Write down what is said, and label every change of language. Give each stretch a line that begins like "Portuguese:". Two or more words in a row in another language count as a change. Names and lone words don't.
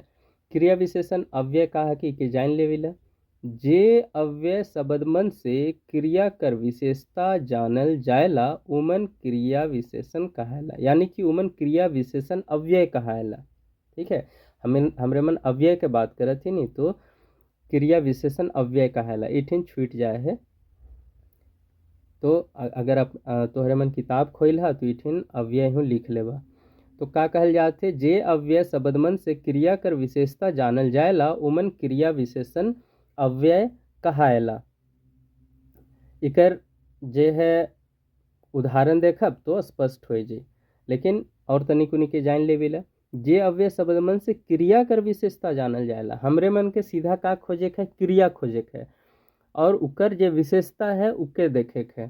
Sadri: क्रिया विशेषण अव्यय कहा कि जान लेविला, जे अव्यय शब्दमन से क्रिया कर विशेषता जानल जायला उमन क्रिया विशेषण कहायला, यानी कि उमन क्रिया विशेषण अव्यय कहायला। ठीक है, हमरे मन अव्यय के बात करत ही नहीं, तो क्रिया विशेषण अव्यय कहायला, इठिन छूट जाए है। तो अगर आप तोहरे मन किताब खोल हा तो इठिन अव्यय हूँ लिख लेबा। तो का कहल जाते, जे अव्यय शब्दमन से क्रिया कर विशेषता जानल जायला उमन क्रिया विशेषण अव्यय कहायला। इकर जे है उदाहरण देखब तो स्पष्ट हो जाए, लेकिन और तनिक उनिके जान लेविला। जे अव्यय शब्दमन से क्रिया कर विशेषता जानल जायला, हमरे मन के सीधा का खोजे है? क्रिया खोजे है, और उकर जे विशेषता है उके देखे है।